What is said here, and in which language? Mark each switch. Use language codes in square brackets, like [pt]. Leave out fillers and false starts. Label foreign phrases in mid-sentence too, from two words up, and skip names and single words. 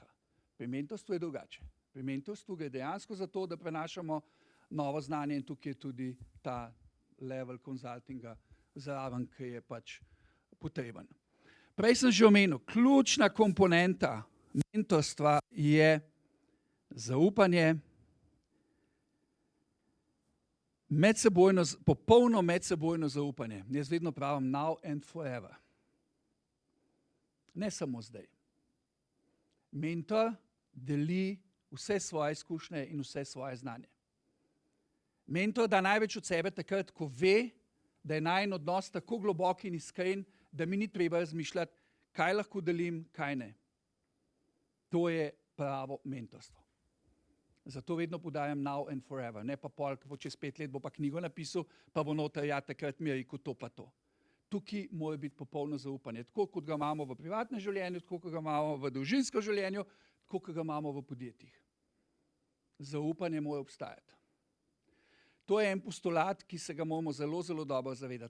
[sl] Pri mentorstvu je drugače. Pri mentorstvu gre dejansko za to, da prenašamo novo znanje in tukaj je tudi ta level consultinga zraven, ki je pač potreben. Prej sem že omenil, ključna komponenta mentorstva je zaupanje, popolno medsebojno zaupanje. Jaz vedno pravim [en] now and forever. [sl] Ne samo zdaj. Mentor deli vse svoje izkušnje in vse svoje znanje. Mentor da največ od sebe takrat, ko ve, da je najin odnos tako globok in iskren, da mi ni treba razmišljati, kaj lahko delim, kaj ne. To je pravo mentorstvo. Zato vedno podajam [en] now and forever, [sl] ne pa pol, ko bo čez 5 let bo pa knjigo napisal, pa bo noter, ja, takrat mi je rekel to pa to. Tukaj mora biti popolno zaupanje, tako kot ga imamo v privatnem življenju, tako kot ga imamo v družinskem življenju, tako kot ga imamo v podjetjih. Zaupanje mora obstajati. To je en postulat, ki se ga moramo zelo, zelo dobro zavedati.